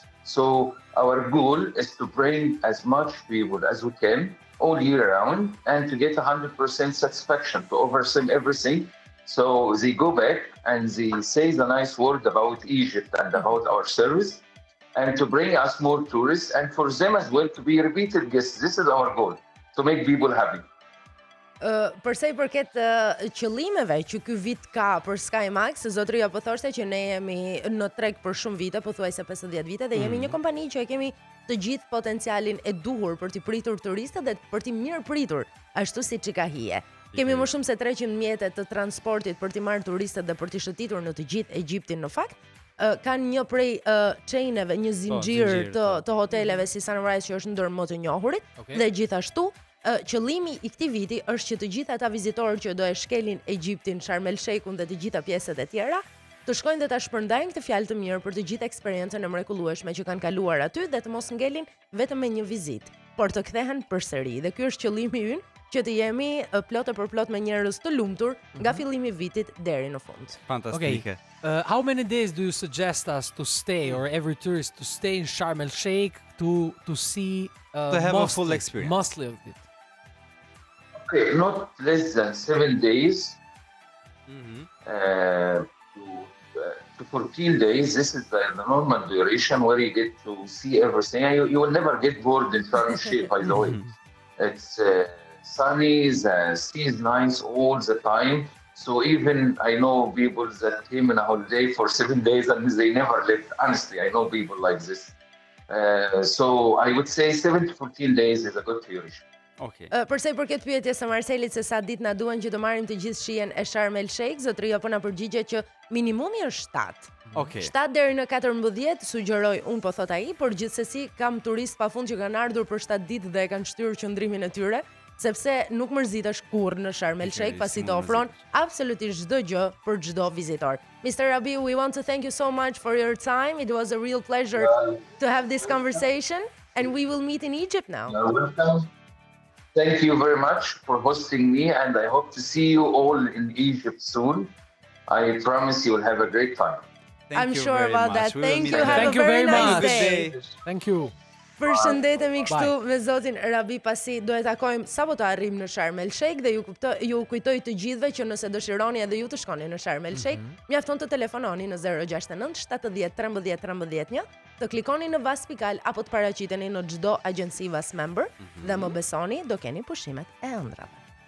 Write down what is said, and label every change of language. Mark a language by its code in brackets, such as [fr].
[en] So our goal is to bring as much people as we can all year round and to get 100% satisfaction, to oversee everything. So they go back and they say the nice word about Egypt and about our service and to bring us more tourists and for them as well to be repeated guests. This is our goal, to make people happy. [sq] Për sa i përket qëllimeve që ky vit ka për Skymax, zotëria po thoshte që ne jemi në treg për shumë vite, pothuajse 50 vite dhe jemi një kompani që e kemi të gjithë potencialin e duhur për t'i pritur turistët dhe për t'i mirë pritur, ashtu siç i ka hije. Kemi më shumë se 300 mjete të transportit për t'i marrë turistët dhe për t'i shëtitur në të gjithë Egjiptin në fakt. Kanë një prej chaineve, një zinxhir të hoteleve si Sunrise që është ndër më të njohurit dhe gjithashtu qëllimi i këtij viti është që të gjithë ata vizitorë që do e shkelin Egjiptin, Sharm El Sheikhun dhe të gjitha pjesët e tjera, të shkojnë dhe ta shpërndajnë këtë fjalë të mirë për të gjithë eksperiencën e mrekullueshme që kanë kaluar aty dhe të mos ngelin vetëm me një vizitë, por të kthehen përsëri. Dhe ky është qëllimi ynë, që të jemi plot e përplot me njerëz të lumtur nga fillimi i vitit deri në fund. Fantastike. [en] How many days do you suggest us to stay, or every tourist to stay in Sharm El Sheikh to see to have a full experience? Mostly of it. Okay, not less than 7 days to 14 days. This is the normal duration where you get to see everything. You will never get bored in Sharm El Sheikh, by the way. It's sunny, the sea is nice all the time. So even I know people that came on a holiday for 7 days and they never left. Honestly, I know people like this. So I would say 7 to 14 days is a good duration. Okay. [sq] Për sa i përket pyetjes së Marcelit se sa ditë na duan që të marrim të gjithë shijen e Sharm El Sheikh, zotëria po na përgjigjet që minimumi është 7. [en] Okay. [sq] 7 deri në 14 sugjeroj unë, po thot ai, por gjithsesi kam turist pafund që kanë ardhur për 7 ditë dhe e kanë shtyrë qëndrimin e tyre, sepse nuk mërzitesh kurrë në Sharm El Sheikh pasi të ofron absolutisht çdo gjë për çdo vizitor. [en] Mr. Rabie, we want to thank you so much for your time. It was a real pleasure to have this conversation and we will meet in Egypt now. You're welcome. Thank you very much for hosting me and I hope to see you all in Egypt soon. I promise you will have a great time. I'm sure about that. Thank you. Have a Thank you very nice much. day. Thank you. [sq] Përshëndetemi kështu me zotin Rabie pasi do e takojmë sapo të arrijmë në Sharm El Sheikh dhe ju kujtoj të gjithëve që nëse dëshironi edhe ju të shkoni në Sharm El Sheikh, mjafton të telefononi në 069 70 13 13 të klikoni në vas pikal apo të paraqiteni në çdo agjenci vas member dhe më besoni do keni pushimet e ëndrave.